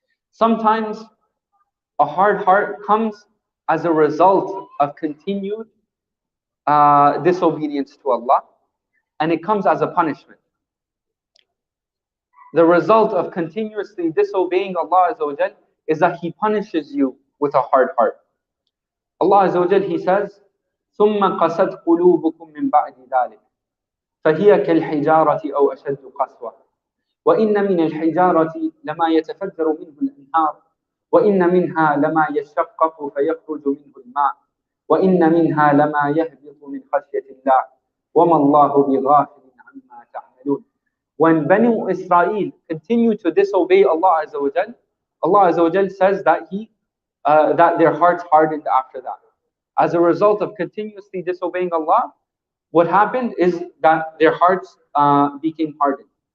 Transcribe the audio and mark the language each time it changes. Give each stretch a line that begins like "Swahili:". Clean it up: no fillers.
English: Sometimes a hard heart comes as a result of continued disobedience to Allah, and it comes as a punishment. The result of continuously disobeying Allah Azza wa Jal is that He punishes you with a hard heart. Allah Azza wa Jal, He says,
Arabic: ثُمَّ قَسَتْ قُلُوبُكُم مِّن بَعْدِ ذَلِكَ فَهِيَ كَالْحِجَارَةِ أَوْ أَشَدُّ قَسْوَةً وَإِنَّ مِنَ الْحِجَارَةِ لَمَا يَتَفَجَّرُ مِنْهُ الْأَنْهَارُ وَإِنَّ مِنْهَا لَمَا يَشَّقَّقُ فَيَخْرُجُ مِنْهُ الْمَاءُ وَإِنَّ مِنْهَا لَمَا يَهْبِطُ مِنْ خَشْيَةِ اللَّهِ وَمَا اللَّهُ بِغَافِلٍ عَمَّا تَعْمَلُونَ.
English: When Banu Israel continue to disobey Allah Azza wa Jal, Allah Azza wa Jal says that that their hearts hardened after that. As a result of continuously disobeying Allah, what happened is that their hearts became hardened.